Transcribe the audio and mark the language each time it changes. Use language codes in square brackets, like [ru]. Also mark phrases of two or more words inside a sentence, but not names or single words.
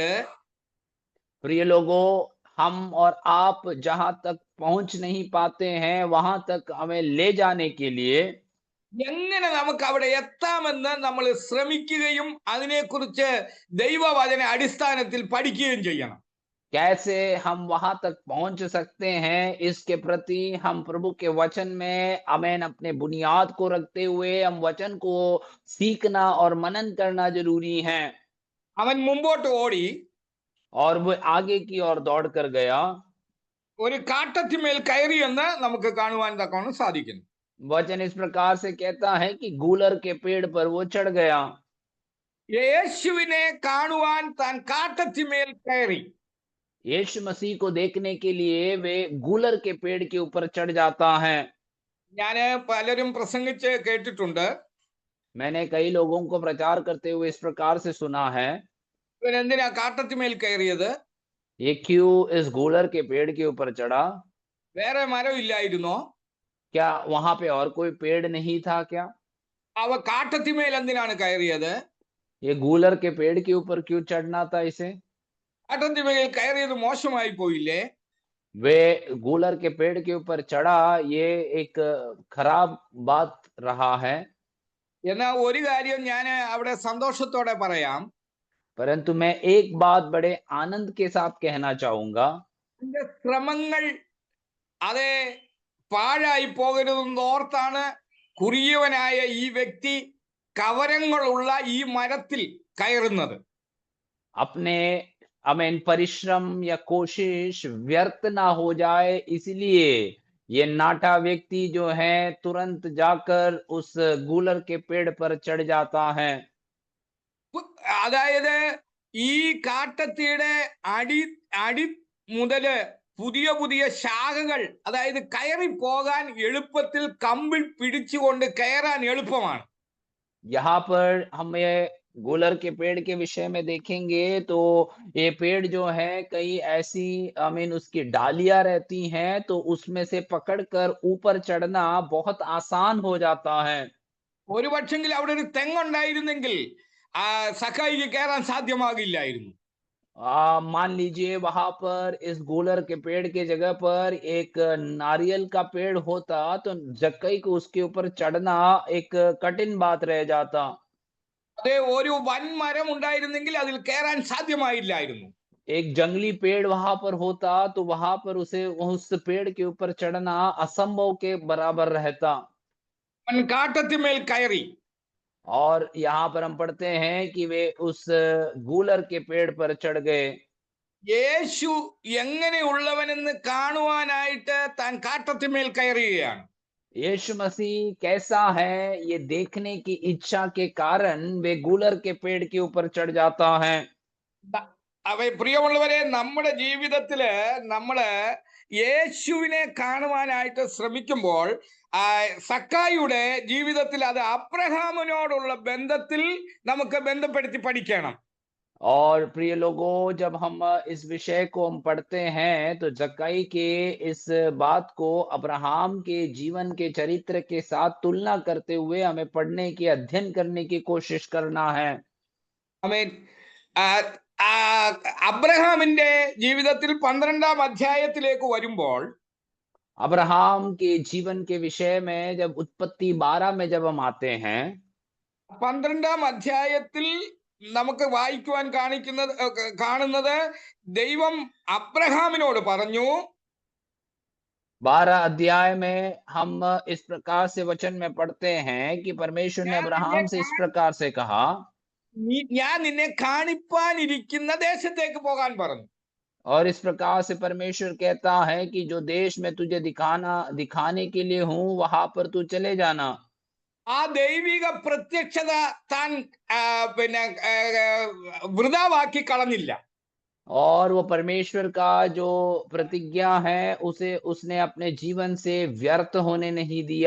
[hi] प्रिय लोगों, हम और आप जहां तक पहुंच नहीं पाते हैं, वहां तक हमें ले जाने के लिए [ml] എങ്ങനെ നമുക്ക് അവിടെ എത്താമെന്ന് നമ്മൾ ശ്രമിക്കുകയും അതിനെക്കുറിച്ച് ദൈവവചന അടിസ്ഥാനത്തിൽ പഠിക്കുകയും ചെയ്യണം. [hi] कैसे हम वहां तक पहुंच सकते हैं, इसके प्रति हम प्रभु के वचन में आमेन अपने बुनियाद को रखते हुए हम वचन को सीखना और मनन करना जरूरी है। [ml] അവൻ മുമ്പോട്ട് ഓടി [hi] और वो आगे की ओर दौड़ कर गया। [ml] ഒരു കാട്ടത്തിന്മേൽ കയറി എന്ന് നമുക്ക് കാണുവാൻ തക്കവണ്ണം സാധിക്കുന്നു. [hi] वचन इस प्रकार से कहता है कि गूलर के पेड़ पर वो चढ़ गया। [ml] യേശുവിനെ കാണുവാൻ താൻ കാട്ടത്തിന്മേൽ കയറി. [hi] यीशु मसीह को देखने के लिए वे गूलर के पेड़ के ऊपर चढ़ जाता है। [ml] ഞാന് പലരും പ്രസംഗിച്ച് കേട്ടിട്ടുണ്ട്, [hi] मैंने कई लोगों को प्रचार करते हुए इस प्रकार से सुना है, [ml] ഇവൻ എന്തിനാ കാട്ടത്തിന്മേൽ കയറിയത്? [hi] ये क्यों इस गूलर के पेड़ के ऊपर चढ़ा? [ml] വേറെ മരം ഇല്ലായിരുന്നോ? [hi] क्या वहां पे और कोई पेड़ नहीं था क्या? [ml] അവ കാട്ടത്തിന്മേൽ എന്തിനാണ് കയറിയത്? [hi] ये गूलर के पेड़ के ऊपर क्यों चढ़ना था इसे? [ml] കാട്ടത്തിന്മേൽ കയറിയത് മോശമായി പോയില്ലേ? [hi] वे गूलर के पेड़ के ऊपर चढ़ा, ये एक खराब बात रहा है। [ml] എന്നാൽ ഒരു കാര്യം ഞാൻ അവിടെ സന്തോഷത്തോടെ പറയാം, [hi] परंतु मैं एक बात बड़े आनंद के साथ कहना चाहूंगा, [ml] എന്റെ ശ്രമങ്ങൾ അതെ പാഴായി പോകരുതെന്ന് ഓർത്താണ് കുറിയവനായ ഈ വ്യക്തി കവരങ്ങളുള്ള ഈ മരത്തിൽ കയറുന്നത്. [hi] अपने आमीन परिश्रम या कोशिश व्यर्थ ना हो जाए, इसलिए ये नाटा व्यक्ति जो है तुरंत जाकर उस गूलर के पेड़ पर चढ़ जाता है। [ml] അതായത് ഈ കാട്ടത്തിയുടെ അടി അടി മുതല് പുതിയ പുതിയ ശാഖകൾ, അതായത് കയറി പോകാൻ എളുപ്പത്തിൽ കമ്പിൾ പിടിച്ചുകൊണ്ട് കയറാൻ എളുപ്പമാണ്. [hi] यहाँ पर हम ये गूलर के पेड़ के विषय में देखेंगे तो ये पेड़ जो है कई ऐसी आमीन उसकी डालियां रहती हैं, तो उसमें से पकड़कर ऊपर चढ़ना बहुत आसान हो जाता है। [ml] ഒരു പക്ഷെങ്കിൽ അവിടെ ഒരു തെങ്ങുണ്ടായിരുന്നെങ്കിൽ സഖായിക്ക് കയറാൻ സാധ്യമാകില്ലായിരുന്നു. [hi] मान लीजिए वहां पर इस गूलर के पेड़ के जगह पर एक नारियल का पेड़ होता, तो जक्कई को उसके ऊपर चढ़ना एक कठिन बात रह जाता। [ml] അതെ, ഒരു വൻമരം ഉണ്ടായിരുന്നെങ്കിൽ അതിൽ കയറാൻ സാധ്യമായില്ലായിരുന്നു. [hi] एक जंगली पेड़ वहां पर होता, तो वहां पर उसे उस पेड़ के ऊपर चढ़ना असंभव के बराबर रहता। [ml] അവൻ കാട്ടത്തിന്മേൽ കയറി. [hi] और यहाँ पर हम पढ़ते हैं कि वे उस गूलर के पेड़ पर चढ़ गए। [ml] യേശു എങ്ങനെയുള്ളവനെന്ന് കാണുവാനായിട്ട് താൻ കാട്ടത്തിന്മേൽ കയറുകയാണ്. [hi] यीशु मसीह कैसा है ये देखने की इच्छा के कारण वे गूलर के पेड़ के ऊपर चढ़ जाता है। [ml] പ്രിയമുള്ളവരെ, നമ്മുടെ ജീവിതത്തില് നമ്മള് യേശുവിനെ കാണുവാനായിട്ട് ശ്രമിക്കുമ്പോൾ സക്കായിയുടെ ജീവിതത്തിൽ അത് അബ്രഹാമിനോടുള്ള ബന്ധത്തിൽ നമുക്ക് ബന്ധപ്പെടുത്തി പഠിക്കണം. [hi] और प्रिय लोगों, जब हम इस विषय को हम पढ़ते हैं तो जक्कई के इस बात को अब्राहम के जीवन के चरित्र के साथ तुलना करते हुए हमें पढ़ने की, अध्ययन करने की कोशिश करना है। [ml] ആമേൻ. ആ, ആ, അബ്രഹാമിന്റെ ജീവിതത്തിൽ 12-ാം അധ്യായത്തിലേക്ക് വരുമ്പോൾ [hi] अब्राहम के जीवन के विषय में जब उत्पत्ति 12 में जब हम आते हैं, [ml] 12-ാം അധ്യായത്തിൽ നമുക്ക് വായിക്കുവാൻ കാണുന്നത് ദൈവം അബ്രഹാമിനോട് പറഞ്ഞു, [hi] 12 अध्याय में हम इस प्रकार से वचन में पढ़ते हैं कि परमेश्वर ने [ml] ഞാൻ നിന്നെ [hi] अब्राहम से इस प्रकार से कहा, [ml] ഞാൻ നിന്നെ കാണിപ്പാനിരിക്കുന്ന ദേശത്തേക്ക് പോകാൻ പറഞ്ഞു. [hi] और इस प्रकार से परमेश्वर कहता है कि जो देश में तुझे दिखाने के लिए हूं, वहां पर तू चले जाना। [ml] ആ ദൈവിക പ്രത്യക്ഷത താൻ പിന്നെ വൃഥാവാക്കി കളഞ്ഞില്ല. [hi] और वो परमेश्वर का जो प्रतिज्ञा है उसे उसने अपने जीवन से व्यर्थ होने नहीं दिया।